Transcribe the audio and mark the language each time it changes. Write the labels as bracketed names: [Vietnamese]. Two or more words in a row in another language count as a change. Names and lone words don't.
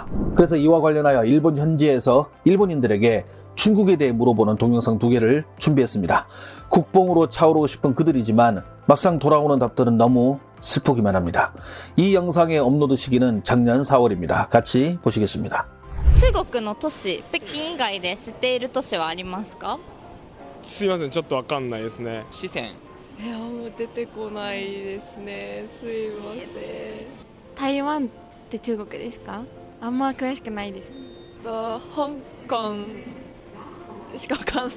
[Korean] 그래서 이와 관련하여 일본 현지에서 일본인들에게 중국에 대해 물어보는 동영상 2개를 준비했습니다. 국뽕으로 차오르고 싶은 그들이지만 막상 돌아오는 답들은 너무 슬프기만 합니다. 이 영상의 업로드 시기는 작년 4월입니다. 같이 보시겠습니다. [Japanese] 中国の都市、北京以外で知っている都市はありますか？すいません、ちょっとわかんないですね。四川。いやもう出てこないですね。すいません。台湾って中国ですか？あんま詳しくないです。香港しかわかんないです。